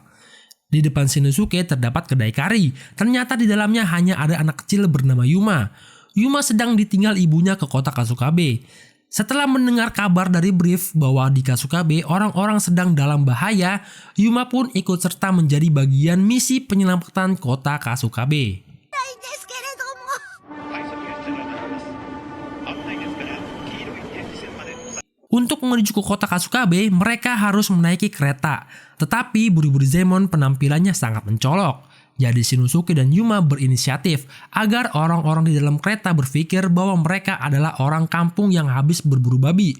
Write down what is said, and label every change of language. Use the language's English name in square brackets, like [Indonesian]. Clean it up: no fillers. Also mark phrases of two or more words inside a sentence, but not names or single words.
[Indonesian] Di depan Shinosuke terdapat kedai kari. Ternyata di dalamnya hanya ada anak kecil bernama Yuma. Yuma sedang ditinggal ibunya ke kota Kasukabe. Setelah mendengar kabar dari brief bahwa di Kasukabe orang-orang sedang dalam bahaya, Yuma pun ikut serta menjadi bagian misi penyelamatan kota Kasukabe. [Japanese] ないんですけれども。 [Indonesian] Untuk menuju ke kota Kasukabe, mereka harus menaiki kereta. Tetapi Buriburi-Zaemon penampilannya sangat mencolok. Jadi Shinosuke dan Yuma berinisiatif agar orang-orang di dalam kereta berpikir bahwa mereka adalah orang kampung yang habis berburu babi.